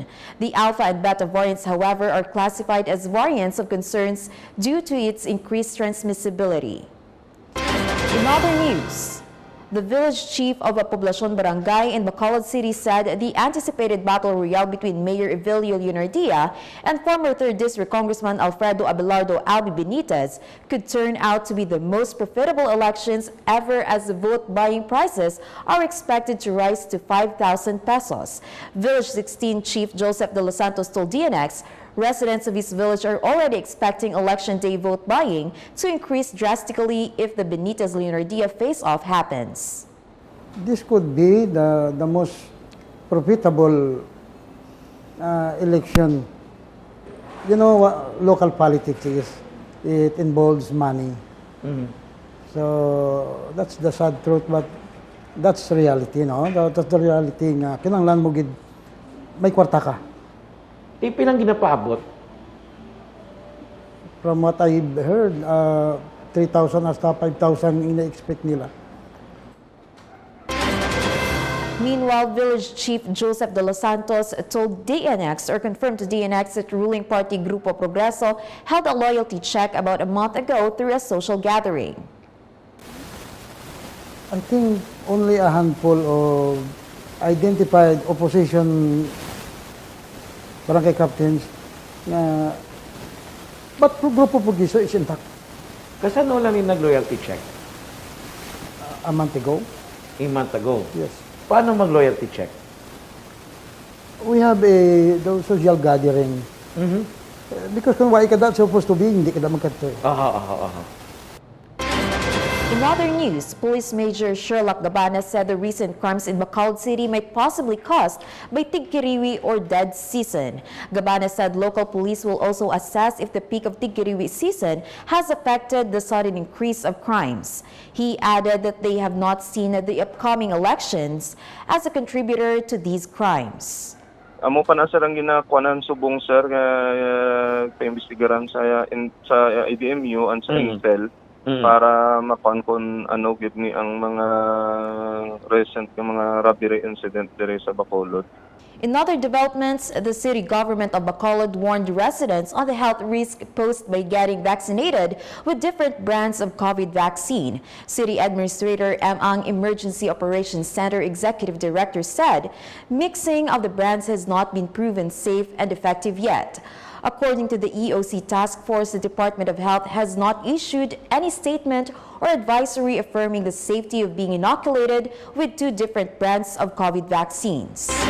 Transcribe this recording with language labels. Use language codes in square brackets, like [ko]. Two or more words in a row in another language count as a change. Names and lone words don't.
[en] The Alpha and Beta variants, however, are classified as variants of concerns due to its increased transmissibility. In other news, the village chief of a Poblacion barangay in Bacolod City said the anticipated battle royale between Mayor Evelio Leonardia and former 3rd District Congressman Alfredo Abelardo Albi Benitez could turn out to be the most profitable elections ever, as the vote buying prices are expected to rise to 5,000 pesos. Village 16 Chief Joseph de los Santos told DNX residents of his village are already expecting election day vote buying to increase drastically if the Benitez-Leonardia face-off happens. This could be the most profitable election. You know what local politics is? It involves money. So that's the sad truth, but that's reality, no? That's the reality nga. [hil] Kinanglan mo gid may kwarta ka. Pilang ginapaabot? [en] From what I've heard, 3,000 [hil] hasta 5,000 ina-expect nila. [en] Meanwhile, Village Chief Joseph de los Santos told DNX, or confirmed to DNX, that ruling party Grupo Progreso held a loyalty check about a month ago through a social gathering. I think only a handful of identified opposition barangay captains na but Grupo Progreso is intact. [hil] Kasano lang yung nag-loyalty check? [en] A month ago. A month ago? Yes. [tl] Paano mag-loyalty check? [en] We have the social gathering. Because kung why ka that's supposed to be, [tl] hindi ka na magkatoy. [en] In other news, Police Major Sherlock Gabana said the recent crimes in Bacolod City might possibly caused by tigkiriwi or dead season. Gabana said local police will also assess if the peak of tigkiriwi season has affected the sudden increase of crimes. He added that they have not seen the upcoming elections as a contributor to these crimes. [hil] Amo pa na sir ang ginakuanan subong sir nga paimbestigaran sa IDMU and sa Intel. Para makuan kon ano gid ni ang mga recent nga mga [en] robbery incident [hil] dire sa Bacolod. [en] In other developments, the city government of Bacolod warned residents on the health risk posed by getting vaccinated with different brands of COVID vaccine. City Administrator Ang Emergency Operations Center Executive Director said mixing of the brands has not been proven safe and effective yet. According to the EOC task force, the Department of Health has not issued any statement or advisory affirming the safety of being inoculated with 2 different brands of COVID vaccines.